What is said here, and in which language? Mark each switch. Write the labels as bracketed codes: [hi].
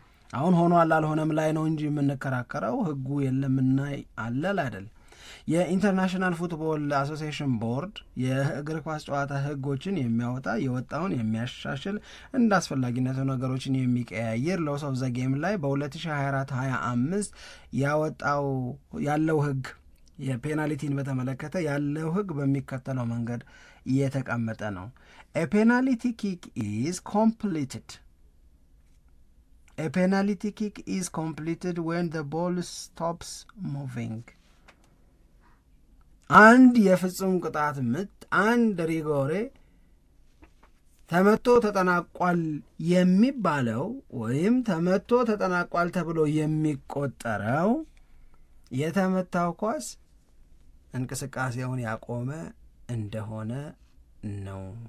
[am] አሁን ሆኗል አልሆነም ላይ ነው እንጂ የምንከራከረው ህጉ የለምና አለል አይደል። የኢንተርናሽናል ፉትቦል አሶሲዬሽን ቦርድ የእግር ኳስ ጨዋታ ህጎችን የሚያወጣ የወጣውን የሚያሻሽል እንደ አስፈላጊነቱ ነገሮችን የሚቀያየር ሎስ ኦፍ ዘ ጌም ላይ በ2024-25 ያወጣው ያለው ህግ የፔናልቲን በተመለከተ ያለው ህግ በሚከተለው መንገድ የተቀመጠ ነው። [en] A penalty kick is completed. A penalty kick is completed when the ball stops moving. [am] አንድ የፍጹም ቅጣት ምት አንድ ሪጎሬ ተመቶ ተጠናቋል የሚባለው ወይም ተመቶ ተጠናቋል ተብሎ የሚቆጠረው የተመታው ኳስ እንቅስቃሴውን ያቆመ እንደሆነ ነው።